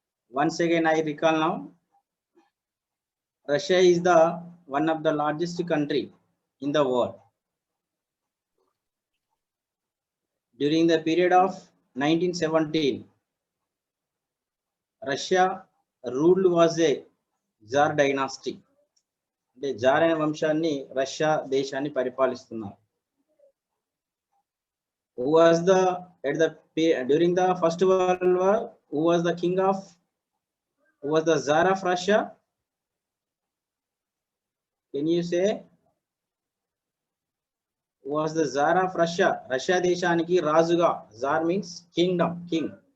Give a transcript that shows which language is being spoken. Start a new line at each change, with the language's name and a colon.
English: Once again, I recall now. Russia is the one of the largest country in the world. During the period of 1917, Russia ruled was a Tsar dynasty.
Telugu: అంటే jar అనే వంశాన్ని Russia దేశాన్ని పరిపాలిస్తున్నారు.
English: Who was the during the First World War? Who was the king of? Who was the Tsar of Russia? Can you say? Who was the Tsar of Russia? Russia
Telugu: దేశానికి రాజుగా,
English: Tsar means kingdom, king.